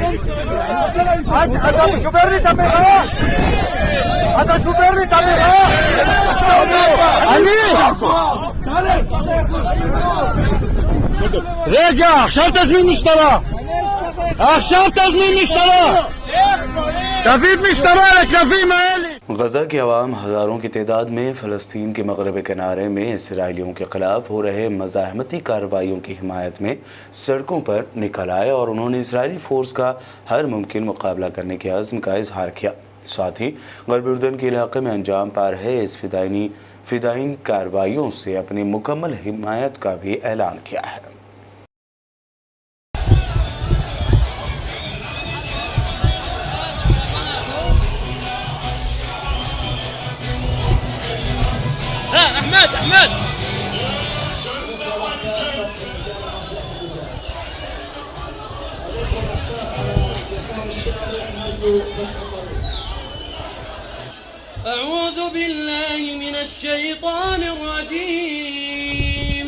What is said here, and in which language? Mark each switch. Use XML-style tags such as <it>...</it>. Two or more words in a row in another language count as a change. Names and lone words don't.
<he>אתה שובר לי את המראה? אתה שובר לי את המראה? אני? רגע, עכשיו תזמין משטרה. עכשיו תזמין משטרה. תביא משטרה לכלבים האלה.</he> <ur>غزہ کی عوام ہزاروں کی تعداد میں فلسطین کے مغربی کنارے میں اسرائیلیوں کے خلاف ہو رہے مزاحمتی کارروائیوں کی حمایت میں سڑکوں پر نکل آئے اور انہوں نے اسرائیلی فورس کا ہر ممکن مقابلہ کرنے کے عزم کا اظہار کیا. ساتھ ہی غرب اردن کے علاقے میں انجام پا رہے اس فدائین کارروائیوں سے اپنی مکمل حمایت کا بھی اعلان کیا ہے.</ur> <ar>أحمد أعوذ بالله من الشيطان الرجيم.</ar>